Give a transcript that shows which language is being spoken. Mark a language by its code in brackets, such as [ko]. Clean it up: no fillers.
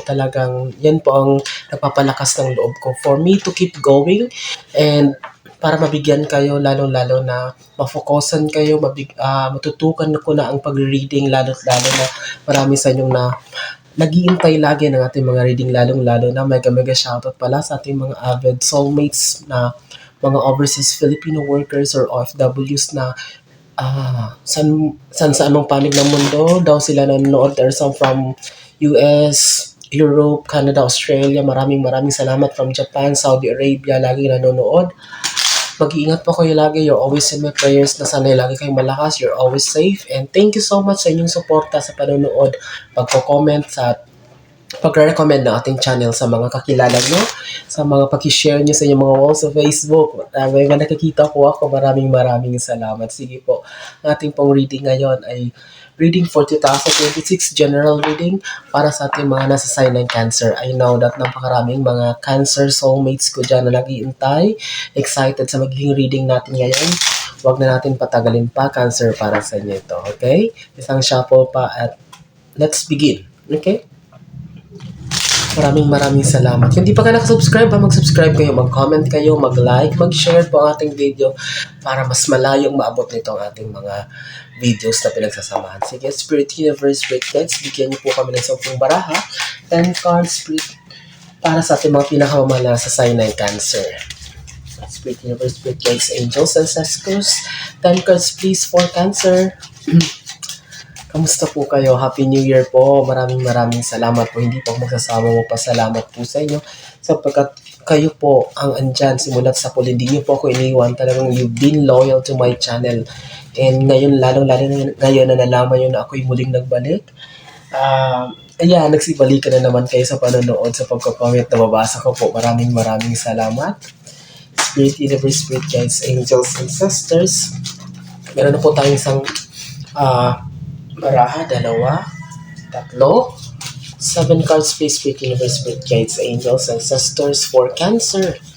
[tl] Talagang yan po ang nagpapalakas ng loob ko [en] for me to keep going [tl] and para mabigyan kayo, lalo-lalo na mafokusan kayo, matutukan ko na ang pag-reading, lalo-lalo na marami sa inyong na nag-iintay lagi ng ating mga reading, lalong-lalo na mega shoutout pala sa ating mga avid soulmates na mga overseas Filipino workers or OFWs na sa anong panig ng mundo daw sila nanonood. [en] There are some from US, Europe, Canada, Australia. [tl] Maraming salamat from Japan, Saudi Arabia, lagi nanonood. Mag-iingat po kayo lagi. [en] You're always in my prayers [tl] na sana'y lagi kayong malakas. [en] You're always safe. And thank you so much [tl] sa inyong suporta sa panonood, pagko-comment sa pagre-recommend ng ating channel sa mga kakilala nyo, sa mga pag-share nyo sa inyong mga walls sa Facebook. May nakikita po ako. Maraming salamat. Sige po. Ang ating pong reading ngayon ay reading for 2026 general reading para sa ating mga nasa sign ng Cancer. [en] I know that [tl] napakaraming mga Cancer soulmates ko dyan na nag-iintay, excited sa magiging reading natin ngayon. Huwag na natin patagalin pa, Cancer, para sa inyo ito. Okay? Isang shuffle pa at [en] let's begin. [tl] Okay? Maraming salamat. Kung di pa ka nakasubscribe, mag-subscribe kayo, mag-comment kayo, mag-like, mag-share po ang ating video para mas malayong maabot nito ang ating mga videos na pinagsasamahan. Sige, Spirit Universe Spirit Guides, bigyan niyo po kami ng 10 baraha, 10 cards, Spirit, para sa ating mga pinakamamahal sa sign ng Cancer. [en] Spirit Universe Spirit Guides, Angels, Ancestors, 10 cards please for Cancer. [tl] Kamusta po kayo? Happy New Year po. Maraming salamat po. Hindi po magsasama mo pasalamat po sa inyo sapagkat kayo po ang andyan simulat sa pool. Hindi niyo po ako iniwan. Talagang [en] you've been loyal to my channel. [tl] And ngayon, lalong-lalo ngayon na nalaman nyo na ako'y muling nagbalik. Nagsibalikan na naman kayo sa panonood, sa pagko-comment na mabasa ko po. Maraming salamat. Spirit Universe, Spirit Guides, Angels, and Sisters. Meron na po tayong isang baraha, 2, 3, 7 cards please, Spirit Universe, Spirit Guides, Angels, and Sisters for Cancer.